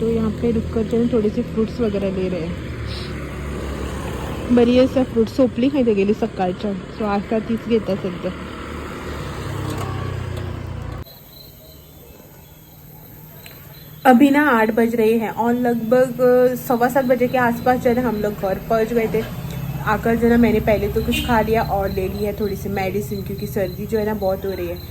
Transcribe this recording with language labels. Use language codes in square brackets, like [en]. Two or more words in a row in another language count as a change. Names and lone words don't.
[hi] तो यहाँ पे रुक कर जो है थोड़े से फ्रूट्स वगैरह ले रहे हैं। [kok] बरी आसा फ्रूट, सोपली खायला गेली सकाळच्या, सो आता तीच घेता सध्या। [hi] अभी ना 8 बज रहे हैं और लगभग 7:15 बजे के आसपास जो है ना हम लोग घर पहुँच गए थे। आकर जो है ना मैंने पहले तो कुछ खा लिया और ले ली है थोड़ी सी मेडिसिन, क्योंकि सर्दी जो है ना बहुत हो रही है।